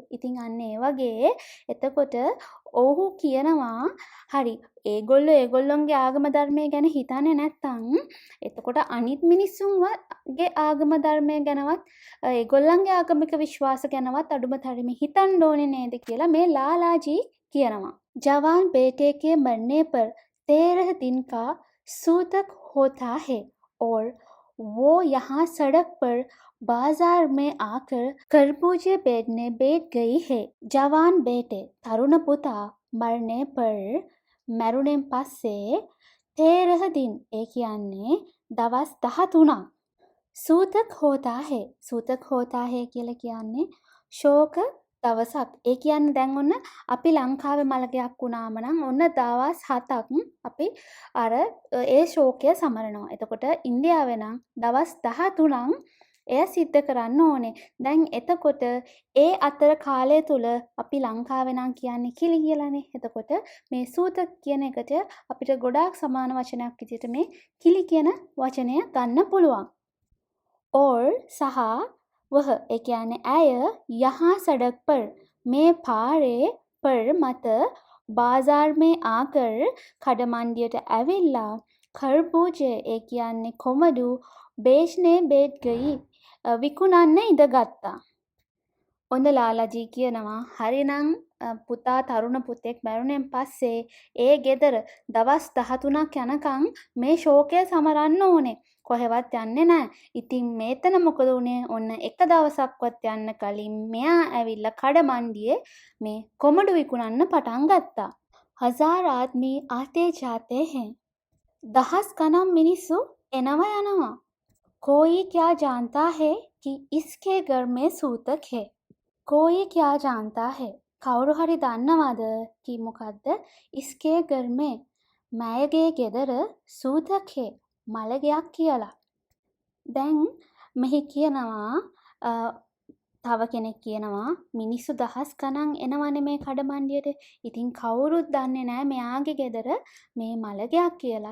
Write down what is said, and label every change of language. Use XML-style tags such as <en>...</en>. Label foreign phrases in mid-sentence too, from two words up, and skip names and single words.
<si>ඉතින් අන්න ඒ වගේ එතකොට ඔහු කියනවා හරි ඒගොල්ලොන්ගේ ආගම ධර්මය ගැන හිතන්නේ නැත්තම් එතකොට අනිත් මිනිස්සුන්ගේ ආගම ධර්මය ගැනවත් ඒගොල්ලන්ගේ ආගමික විශ්වාස ගැනවත් අඩුම තරමේ හිතන්න ඕනේ නේද කියලා මේ ලාලාජී කියනවා.</si> <hi>जवान बेटे के मरने पर 13 दिन का सूतक होता है और वो यहाँ सड़क पर बाजार में आकर खरबूजे बेचने बैठ गई है. जवान बेटे</hi> <si>තරුණ පුතා</si> <hi>मरने पर</hi> <si>මැරුණෙන් පස්සේ 13 दिन ඒ කියන්නේ දවස් 13ක්</si> <hi>सूतक होता है. सूतक होता है</hi> <si>කියලා කියන්නේ ශෝක දවසක්. ඒ කියන්නේ දැන් ඔන්න අපි ලංකාවේ මළගයක් වුණාම නම් ඔන්න දවස් 7ක් අපි අර ඒ ශෝකය සමරනවා. එතකොට ඉන්දියාවේ නම් දවස් 13ක් එය සිද්ධ කරන්න ඕනේ. දැන් එතකොට ඒ අතර කාලය තුල අපි ලංකාවේ නම් කියන්නේ කිලි කියලානේ. එතකොට මේ සූතක් කියන එකට අපිට ගොඩාක් සමාන වචනයක් විදිහට මේ කිලි කියන වචනය ගන්න පුළුවන්. और සහ वह ඒ කියන්නේ ඇය</si> <hi>यहाँ सड़क पर</hi> <si>මේ පාරේ पर මත</si> <hi>बाजार में आकर</hi> <si>කඩමණ්ඩියට ඇවිල්ලා खरबूजे ඒ කියන්නේ කොමඩු</si> <hi>बेचने बैठ गई</hi> <si>විකුණන්න ඉඳගත්තා. ඔන්න ලාලාජී කියනවා හරිනම් පුතා තරුණ පුතෙක් මැරුණෙන් පස්සේ ඒ ගෙදර දවස් 13ක් යනකම් මේ ශෝකය සමරන්න ඕනේ. කොහෙවත් යන්නේ නැහැ. ඉතින් මේතන මොකද උනේ? ඔන්න එක දවසක්වත් යන්න කලින් මෙයා ඇවිල්ලා කඩමණ්ඩියේ මේ කොමඩු විකුණන්න පටන් ගත්තා.</si> <hi>हज़ार आदमी आते जाते हैं.</hi> <si>දහස් ගණන් මිනිස්සු එනවා යනවා.</si> <hi>कोई क्या जानता है कि इसके घर में सूतक है. कोई क्या जानता है.</hi> <si>කවුරු හරි දන්නවද කි මොකද්ද?</si> <hi>इसके घर में</hi> <si>මෑයගේ ගෙදර</si> <hi>सूतक है.</hi> <si>මලගයක් කියලා. දැන් මෙහි කියනවා තව කෙනෙක් කියනවා මිනිස්සු දහස් ගණන් එනවනේ මේ කඩමණ්ඩියට. ඉතින් කවුරුත් දන්නේ නැහැ මෙයාගේ ගෙදර මේ මලගයක් කියලා.</si>